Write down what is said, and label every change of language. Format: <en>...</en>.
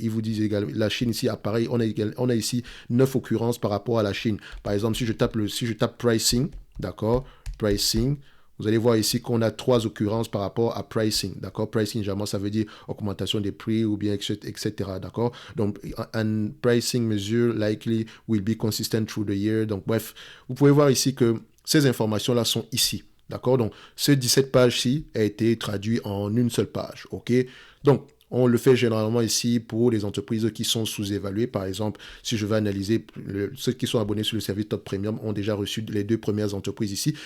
<fr>Ils vous disent également, la Chine ici, pareil, on a ici 9 occurrences par rapport à la Chine. Par exemple, si je tape pricing, d'accord, pricing, vous allez voir ici qu'on a 3 occurrences par rapport à pricing, d'accord? Pricing, généralement, ça veut dire augmentation des prix ou bien, etc., d'accord? Donc, un</fr> <en>pricing measure likely will be consistent through the year.</en> <fr>Donc, bref, vous pouvez voir ici que ces informations-là sont ici, d'accord? Donc, ce 17 pages-ci a été traduit en une seule page, ok? Donc, on le fait généralement ici pour les entreprises qui sont sous-évaluées. Par exemple, si je veux analyser ceux qui sont abonnés sur le service Top Premium ont déjà reçu les 2 premières entreprises ici.</fr>